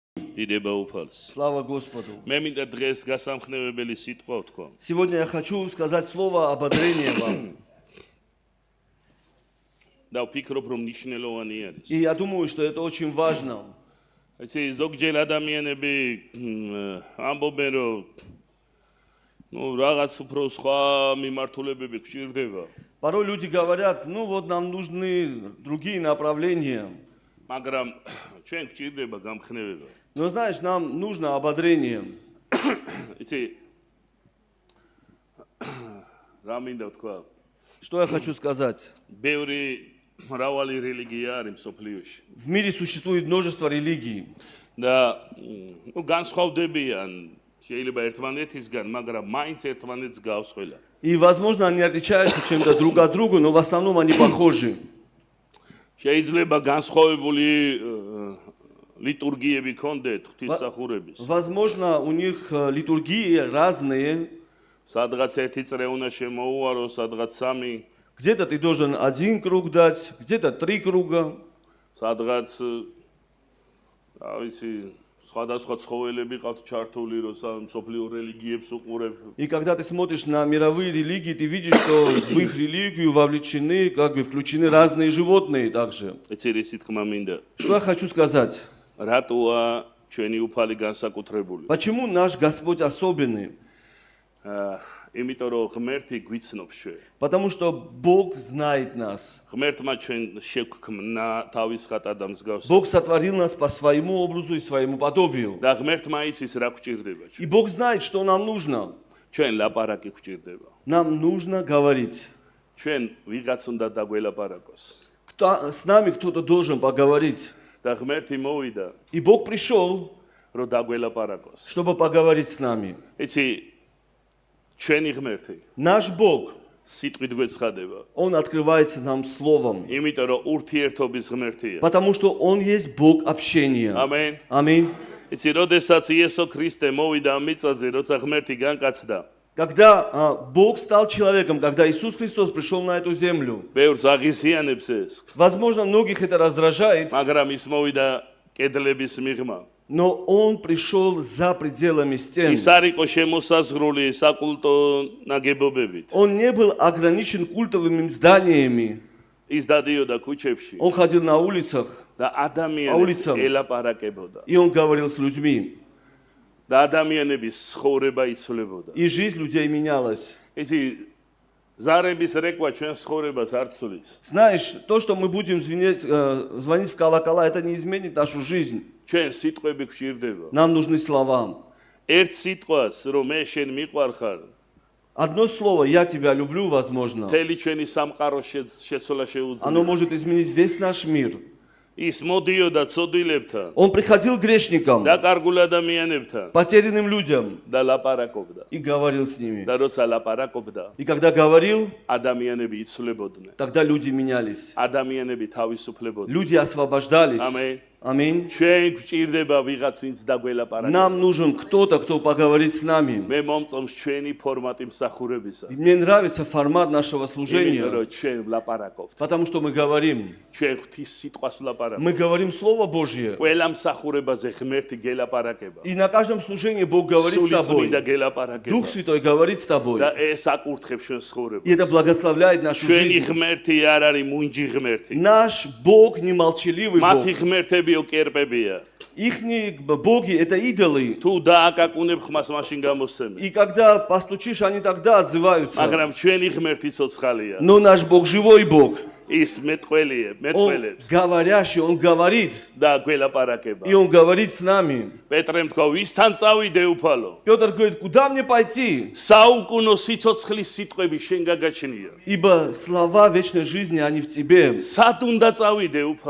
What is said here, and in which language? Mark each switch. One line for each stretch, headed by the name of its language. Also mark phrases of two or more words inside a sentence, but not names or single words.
Georgian: დიდება უფალს.
Russian: Слава Господу.
Georgian: მე მინდა დღეს გასამხნევებელი სიტყვა ვთქვა.
Russian: Сегодня я хочу сказать слово ободрения вам.
Georgian: და ვფიქრობ, რომ მნიშვნელოვანი არის.
Russian: И я думаю, что это очень важно.
Georgian: Эти ზოგჯერ ადამიანები ამბობენ, რომ რაღაც უფრო სხვა მიმართულებები გვჭირდება.
Russian: Порой люди говорят, ну вот нам нужны другие направления.
Georgian: მაგრამ ჩვენ გვჭირდება გამხნევება.
Russian: Но знаешь, нам нужно ободрение.
Georgian: იცი რა მინდა ვთქვა?
Russian: Что я хочу сказать?
Georgian: ბევრი მრავალი რელიგია არის მსოფლიოში.
Russian: В мире существует множество религий.
Georgian: და განსხვავდებიან შეიძლება ერთმანეთისგან, მაგრამ მაინც ერთმანეთს გავს ყველა.
Russian: И, возможно, они отличаются чем-то друг от друга, но в основном они похожи.
Georgian: შეიძლება განსხვავებული ლიტურგიები ქონდეთ ღვთისმსახურების.
Russian: Возможно, у них литургии разные.
Georgian: სადღაც ერთი წრე უნდა შემოუარო, სადღაც სამი,
Russian: Где-то ты должен один круг дать, где-то 3 круга.
Georgian: სადღაც რა ვიცი, სხვადასხვა ცხოველები ყავთ ჩართული, როცა მსოფლიო რელიგიებს უყურებ.
Russian: И когда ты смотришь на мировые религии, ты видишь, что в их религию вовлечены, как бы включены разные животные также.
Georgian: ეცი რისი თქმა მინდა.
Russian: Что я хочу сказать?
Georgian: რატოა ჩვენი უფალი განსაკუთრებული?
Russian: Почему наш Господь особенный?
Georgian: იმიტომ რომ ღმერთი გვიცნობს ჩვენ.
Russian: Потому что Бог знает нас.
Georgian: ღმერთმა ჩვენ შეგვქმნა თავის ხატად და მსგავს.
Russian: Бог сотворил нас по своему образу и своему подобию.
Georgian: და ღმერთმა იცის რა გვჭირდება ჩვენ.
Russian: И Бог знает, что нам нужно.
Georgian: ჩვენ ლაპარაკი გვჭირდება.
Russian: Нам нужно говорить.
Georgian: ჩვენ ვიღაც უნდა დაგველაპარაკოს.
Russian: С нами кто-то должен поговорить.
Georgian: და ღმერთი მოვიდა,
Russian: И Бог пришел,
Georgian: რომ დაგველაპარაკოს.
Russian: чтобы поговорить с нами.
Georgian: იცი, ჩვენი ღმერთი
Russian: Наш Бог,
Georgian: სიტყვით გვეცხადება.
Russian: Он открывается нам словом.
Georgian: იმიტომ რომ ურთიერთობის ღმერთია.
Russian: Потому что Он есть Бог общения.
Georgian: ამენ.
Russian: Аминь.
Georgian: იცი, როდესაც იესო ქრისტე მოვიდა ამ მიწაზე, როცა ღმერთი განკაცდა,
Russian: Когда Бог стал человеком, когда Иисус Христос пришел на эту землю,
Georgian: ბევრს აღიზიანებს ეს,
Russian: возможно, многих это раздражает,
Georgian: მაგრამ ის მოვიდა კედლების მიღმა.
Russian: но Он пришел за пределами стен.
Georgian: ის არ იყო შემოსაზღვრული საკულტო ნაგებობებით.
Russian: Он не был ограничен культовыми зданиями.
Georgian: ის დადიოდა ქუჩებში
Russian: Он ходил на улицах,
Georgian: და ადამიანებს აულიცამ. ელაპარაკებოდა.
Russian: и Он говорил с людьми.
Georgian: და ადამიანების ცხოვრება იცვლებოდა.
Russian: И жизнь людей менялась.
Georgian: ისი ზარების რეკვა ჩვენ ცხოვრებას არ ცვლის.
Russian: Знаешь, то, что мы будем звонить в колокола, это не изменит нашу жизнь.
Georgian: ჩვენ სიტყვები გვჭირდება.
Russian: Нам нужны слова.
Georgian: ერთ სიტყვას, რომ მე შენ მიყვარხარ,
Russian: Одно слово «я тебя люблю», возможно,
Georgian: მთელი ჩვენი სამყარო შეცვალა
Russian: оно
Georgian: შეუძლია.
Russian: может изменить весь наш мир.
Georgian: ის მოდიოდა ცოდვილებთან,
Russian: Он приходил к грешникам,
Georgian: დაკარგულ ადამიანებთან
Russian: потерянным людям
Georgian: და ლაპარაკობდა.
Russian: и говорил с ними.
Georgian: და როცა ლაპარაკობდა,
Russian: И когда говорил,
Georgian: ადამიანები იცვლებოდნენ.
Russian: тогда люди менялись.
Georgian: ადამიანები თავისუფლებოდნენ.
Russian: Люди освобождались.
Georgian: ამენ.
Russian: Аминь.
Georgian: ჩვენ გვჭირდება ვიღაც, ვინც დაგველაპარაკებს.
Russian: Нам нужен кто-то, кто поговорит с нами.
Georgian: მე მომწონს ჩვენი ფორმატი მსახურებისა.
Russian: И мне нравится формат нашего
Georgian: იმიტომ
Russian: служения,
Georgian: რომ ჩვენ ვლაპარაკობთ.
Russian: потому что мы говорим.
Georgian: ჩვენ ღვთის სიტყვას ვლაპარაკობთ.
Russian: Мы говорим Слово Божье.
Georgian: ყველა მსახურებაზე ღმერთი გელაპარაკება.
Russian: И на каждом служении Бог говорит с
Georgian: სული
Russian: тобой.
Georgian: წმინდა გელაპარაკება.
Russian: Дух Святой говорит с тобой.
Georgian: და ეს აკურთხებს ჩვენ ცხოვრებას.
Russian: И это благословляет нашу
Georgian: ჩვენი
Russian: жизнь.
Georgian: ღმერთი არ არის მუნჯი ღმერთი.
Russian: Наш Бог не молчаливый
Georgian: მათი
Russian: Бог.
Georgian: ღმერთები უკერპებია.
Russian: Ихние боги — это идолы.
Georgian: თუ დააკაკუნებ ხმას, მაშინ გამოსცემ.
Russian: И когда постучишь, они тогда отзываются.
Georgian: მაგრამ ჩვენი ღმერთი ცოცხალია.
Russian: Но наш Бог живой Бог.
Georgian: ის მეტყველია,
Russian: Он
Georgian: მეტყველებს
Russian: говорящий, Он говорит.
Georgian: და გველაპარაკება.
Russian: И Он говорит с нами.
Georgian: პეტრემ თქვა, ვისთან წავიდე უფალო?
Russian: Петр говорит, куда мне пойти?
Georgian: საუკუნო სიცოცხლის სიტყვები შენ გაგაჩნია.
Russian: Ибо слова вечной жизни, они в тебе.
Georgian: სად უნდა წავიდე უფალო?